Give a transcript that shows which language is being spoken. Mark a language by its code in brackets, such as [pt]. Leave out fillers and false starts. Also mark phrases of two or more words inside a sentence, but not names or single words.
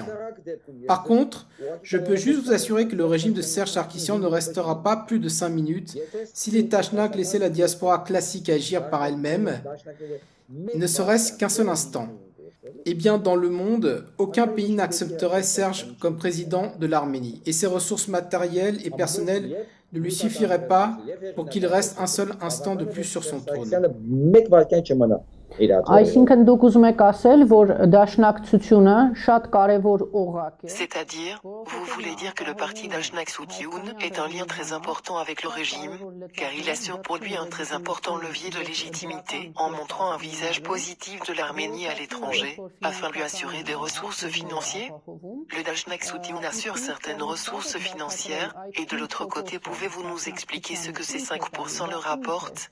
[fr] Par contre, je peux juste vous assurer que le régime de Serge Sarkissian ne restera pas plus de 5 minutes si les Tashnag laissaient la diaspora classique agir par elle-même, ne serait-ce qu'un seul instant. Eh bien, dans le monde, aucun pays n'accepterait Serge comme président de l'Arménie, et ses ressources matérielles et personnelles ne lui suffiraient pas pour qu'il reste un seul instant de plus sur son trône. [hy] Այսինքն դուք ուզում եք ասել, որ դաշնակցությունը շատ կարևոր օղակ է։ [fr] C'est-à-dire, vous voulez dire que le parti d'Ashnaksutioun est un lien très important avec le régime, car il assure pour lui un très important levier de légitimité en montrant un visage positif de l'Arménie à l'étranger, afin de lui assurer des ressources financières. Le Dashnaksutioun assure certaines ressources financières, et de l'autre côté, pouvez-vous nous expliquer ce que ces 5% leur apportent?